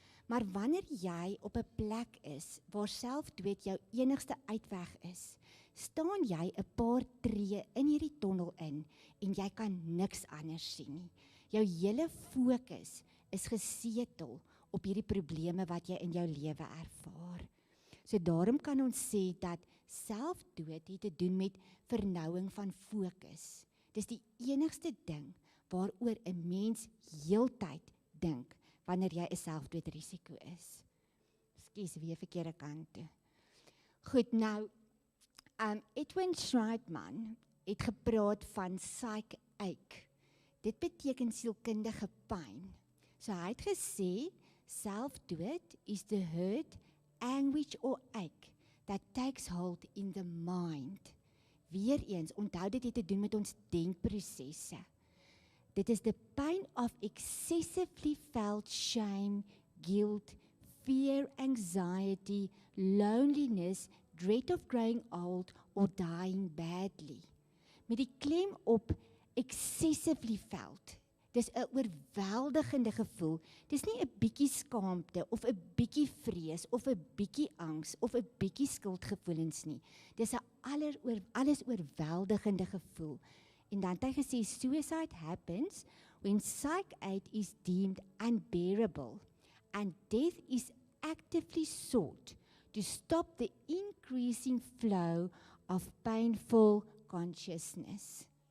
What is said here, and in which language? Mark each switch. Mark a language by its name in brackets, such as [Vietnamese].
[Afrikaans] Maar wanneer jy op 'n plek is waar selfdood jou enigste uitweg is, staan jy 'n paar tree in hierdie tonnel in en jy kan niks anders sien nie. Jou hele fokus is gesetel op hierdie probleme wat jy in jou lewe ervaar. So daarom kan ons sê dat selfdood het te doen met vernouing van fokus. Dis die enigste ding waaroor 'n mens heeltyd dink wanneer jy 'n selfdoodrisiko is. Skus, weer verkeerde kant toe. Goed, nou, Edwin Schreitman het gepraat van psych-ache. Dit beteken sielkundige pyn. So hy het gesê, selfdood is [English] the hurt, anguish or ache that takes hold in the mind. [Afrikaans] Weereens, onthou dit het te doen met ons denkprosesse. Dit is [English] the pain of excessively felt shame, guilt, fear, anxiety, loneliness, dread of growing old or dying badly. [Afrikaans] Met die klem op [English] excessively felt. [Afrikaans] Dis 'n oorweldigende gevoel. Dis nie 'n bietjie skaamte of 'n bietjie vrees of 'n bietjie angs of 'n bietjie skuldgevoelens nie. Dis 'n alles oorweldigende gevoel. En dan het hy gesê, [English] suicide happens when psych-ache is deemed unbearable and death is actively sought to stop the increasing flow of painful consciousness.